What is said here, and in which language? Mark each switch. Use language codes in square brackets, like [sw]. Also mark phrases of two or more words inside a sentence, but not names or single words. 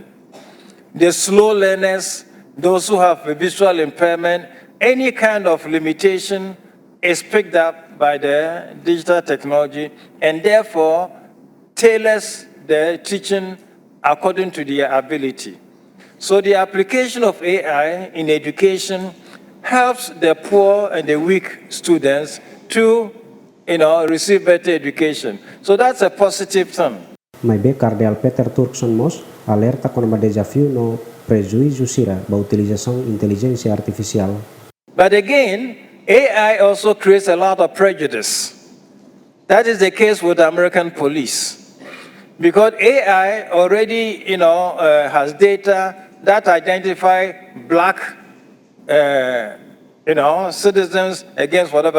[en] The slow learners, those who have a visual impairment, any kind of limitation is picked up by the digital technology and therefore tailors the teaching according to their ability. So the application of AI in education helps the poor and the weak students to, receive better education. So that's a positive thing. [tet] Mai be Cardeal Peter Turkson mos [pt] alerta com o dezafiu [tet] no prejuízo sira ba [pt] utilização inteligência artificial. [en] But again, AI also creates a lot of prejudice. That is the case with the American police. Because AI already, has data that identify black, citizens against whatever.